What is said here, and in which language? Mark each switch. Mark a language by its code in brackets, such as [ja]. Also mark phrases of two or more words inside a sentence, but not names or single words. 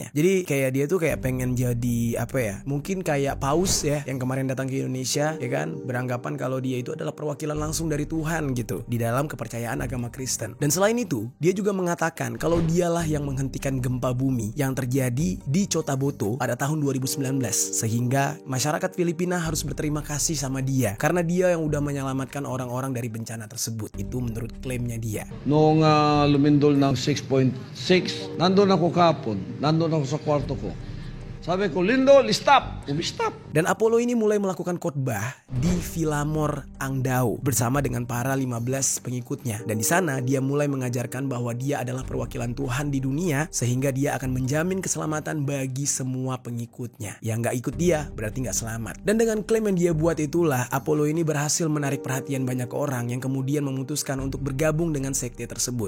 [id] Jadi kayak dia tuh kayak pengen jadi apa ya, mungkin kayak Paus ya yang kemarin datang ke Indonesia ya kan, beranggapan kalau dia itu adalah perwakilan langsung dari Tuhan gitu di dalam kepercayaan agama Kristen. Dan selain itu dia juga mengatakan kalau dialah yang menghentikan gempa bumi yang terjadi di Cotabato pada tahun 2019, sehingga masyarakat Filipina harus berterima kasih sama dia karena dia yang udah menyelamatkan orang-orang dari bencana tersebut. Itu menurut klaimnya dia. [tl] Noong lumindol ng 6.6, nandun ako kapon, nandun ako sa kwarto ko. Sabi ko, Lindo, [en] stop. Stop. [id] Dan Apollo ini mulai melakukan khotbah di Philamor Angdao bersama dengan para 15 pengikutnya. Dan di sana dia mulai mengajarkan bahwa dia adalah perwakilan Tuhan di dunia, sehingga dia akan menjamin keselamatan bagi semua pengikutnya. Yang gak ikut dia berarti gak selamat. Dan dengan klaim yang dia buat itulah Apollo ini berhasil menarik perhatian banyak orang yang kemudian memutuskan untuk bergabung dengan sekte tersebut.